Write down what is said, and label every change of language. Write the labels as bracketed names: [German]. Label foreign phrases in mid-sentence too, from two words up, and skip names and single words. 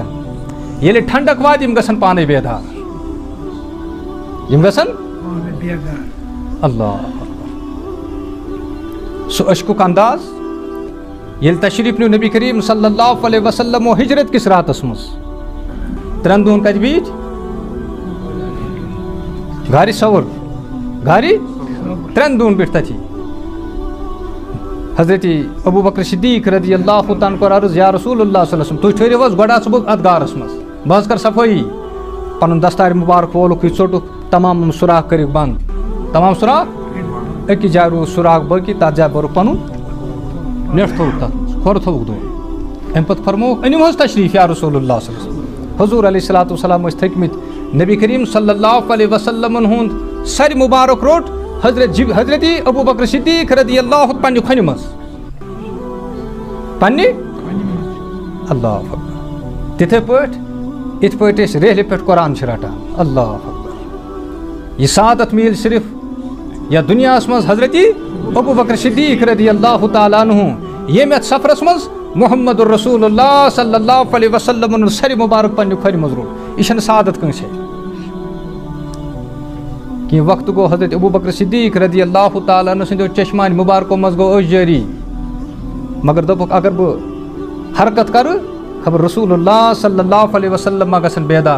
[Kashmiri] ییٚلہِ ٹھنڈک واتہِ یِم گژھن پانے بیدار. یِم گژھن اللہ سُہ عشقُک انداز ییٚلہِ تشریٖف نیوٗ نبی کریم صلی اللہ علیہ وسلمو ہجرت کِس راتس منٛز 3 دۄہن کتہِ بیٖٹھۍ گارِ سوُر گارِ 3 دۄہن بیٖٹھۍ تتھی. حضرت ابوٗ بکر صدیٖق [Arabic] رضی اللہ تعالیٰ [Kashmiri] کوٚر عرض [Arabic] یا رسول اللہ صلی اللہ علیہ وسلم [Kashmiri] تُہۍ ٹھٔہرِو حظ گۄڈٕ اژٕ بہٕ اتھ غارس منٛز بہٕ حظ کرٕ صفٲیی. پنُن دستارِ مُبارک وولُکھ یہِ ژوٚٹُکھ تمام سُراخ کٔرِکھ بنٛد. تمام سُراخ أکِس جایہِ روٗد سُراخ باقٕے تتھ جایہِ بوٚرُکھ پنُن نیٚٹ تھوٚوُکھ تتھ کھۄر تھوٚوُکھ دۄن. اَمہِ پتہٕ فرمووُکھ أنِو حظ تشریٖف [Arabic] یا رسول اللہ صلی اللہ علیہ وسلم. [Kashmiri] حضوٗر [Arabic] علیہ الصلوٰتُ وسلام [Kashmiri] ٲسۍ تھٔکمٕتۍ نبی کریم صلی اللہ علیہ وسلمن ہُنٛد سرِ مُبارک روٚٹ حضرت ابوٗ بکر صدیٖق [Arabic] رضی اللہ [Kashmiri] پننہِ کھۄنہِ منٛز پننہِ [Arabic] اللہ اکبر. [Kashmiri] تِتھے پٲٹھۍ یِتھ پٲٹھۍ أسۍ ریلہِ پٮ۪ٹھ قرآن چھِ رٹان [Arabic] اللہ اکبر. [Kashmiri] یہِ سعادت میلہِ صرف یتھ دُنیاہس منٛز حضرت ابوٗ بکر صدیٖق [Arabic] رضی اللہ تعالیٰ عنہ [Kashmiri] ییٚمۍ یتھ سفرس منٛز محمد الرسول اللہ صلی اللہ علیہ وسلمن ہُنٛد سرِ مُبارک پننہِ کھۄرِ منٛز روٚٹ. یہِ چھنہٕ سعادت کٲنٛسے کینٛہہ. وقتہٕ گوٚو حضرت ابوٗ بکر صدیٖق [Arabic] رضی اللہ تعالیٰ عنہ [Kashmiri] سٕنٛدیو چشمانہِ مُبارکو منٛز گوٚو أچھ جٲری مگر دوٚپُکھ اگر بہٕ حرکت کرٕ خبر [Arabic] رسول اللہ صلی اللہ علیہ وسلم [Kashmiri] ما گژھن بیدار.